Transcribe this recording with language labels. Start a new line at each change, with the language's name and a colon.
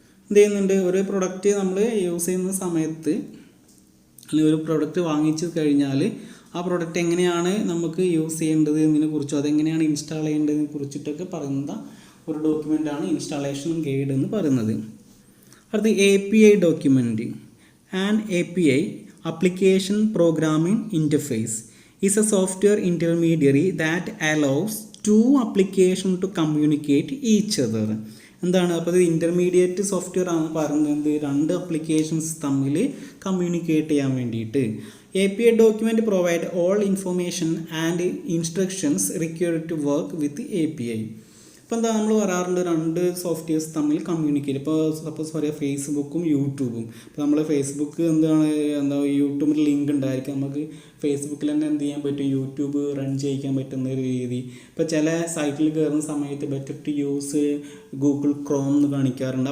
Malayalam: എന്ത് ചെയ്യുന്നുണ്ട്, ഒരു പ്രൊഡക്റ്റ് നമ്മൾ യൂസ് ചെയ്യുന്ന സമയത്ത് അല്ലെങ്കിൽ ഒരു പ്രൊഡക്റ്റ് വാങ്ങിച്ചു കഴിഞ്ഞാൽ ആ പ്രൊഡക്റ്റ് എങ്ങനെയാണ് നമുക്ക് യൂസ് ചെയ്യേണ്ടത് എന്നതിനെക്കുറിച്ചോ അതെങ്ങനെയാണ് ഇൻസ്റ്റാൾ ചെയ്യേണ്ടതിനെ കുറിച്ചിട്ടൊക്കെ പറയുന്ന ഒരു ഡോക്യുമെൻ്റാണ് ഇൻസ്റ്റാളേഷൻ ഗൈഡ് എന്ന് പറയുന്നത്. അടുത്ത API document.
English: An API application programming interface is a software intermediary that allows two applications to communicate each other.
Malayalam: എന്താണ് അപ്പോൾ ഇത് ഇൻ്റർമീഡിയറ്റ് സോഫ്റ്റ്വെയർ ആണ് പറയുന്നത്, രണ്ട് അപ്ലിക്കേഷൻസ് തമ്മിൽ കമ്മ്യൂണിക്കേറ്റ് ചെയ്യാൻ വേണ്ടിയിട്ട്.
English: API document provide all information and instructions required to work with API.
Malayalam: ഇപ്പോൾ എന്താ നമ്മൾ പറയാറുണ്ട്, രണ്ട് സോഫ്റ്റ്വെയർസ് തമ്മിൽ കമ്മ്യൂണിക്കേറ്റ്. ഇപ്പോൾ സപ്പോസ് പറയാം ഫേസ്ബുക്കും യൂട്യൂബും. ഇപ്പോൾ നമ്മൾ ഫേസ്ബുക്ക് യൂട്യൂബിൽ ലിങ്ക് ഉണ്ടായിരിക്കും, നമുക്ക് ഫേസ്ബുക്കിൽ തന്നെ എന്ത് ചെയ്യാൻ പറ്റും, യൂട്യൂബ് റൺ ചെയ്യിക്കാൻ പറ്റുന്ന ഒരു രീതി. ഇപ്പോൾ ചില സൈറ്റിൽ കയറുന്ന സമയത്ത്
English: better to use Google Chrome
Malayalam: എന്ന് കാണിക്കാറുണ്ട്.